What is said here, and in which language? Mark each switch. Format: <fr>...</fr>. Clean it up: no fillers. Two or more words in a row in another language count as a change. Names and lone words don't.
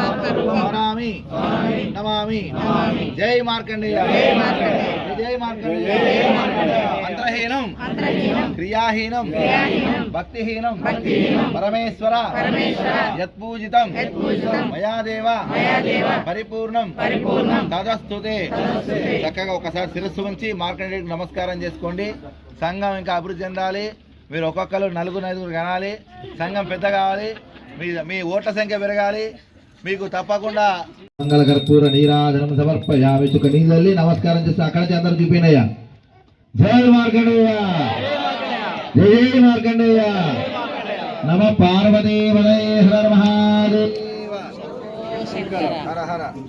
<sa>नमामि जय मार्कंडेय जय मार्कंडेय मंत्रहीनं क्रियाहीनं भक्तिहीनं परमेश्वर यत्पूजितं मया देव परिपूर्णं तदस्तुते</sa> <te>చక్కగా ఒకసారి శిరస్సు ఉంచి మార్కండేయుడికి నమస్కారం చేసుకోండి. సంఘం ఇంకా అభివృద్ధి చెందాలి. మీరు ఒక్కొక్కరు నలుగురు కనాలి. సంఘం పెద్ద కావాలి. మీ ఓట్ల సంఖ్య పెరగాలి. మీకు తప్పకుండా మంగళ కర్పూర నీరాజనం సమర్పయామి. చుక్క నీళ్ళల్లి నమస్కారం చేస్తే అక్కడ నుంచి అందరూ చూపినయ్యా.</te> <sa>జై మార్కండేయ జై మార్కండేయ నమ పార్వతీ హర మహాదేవ హర హర.</sa>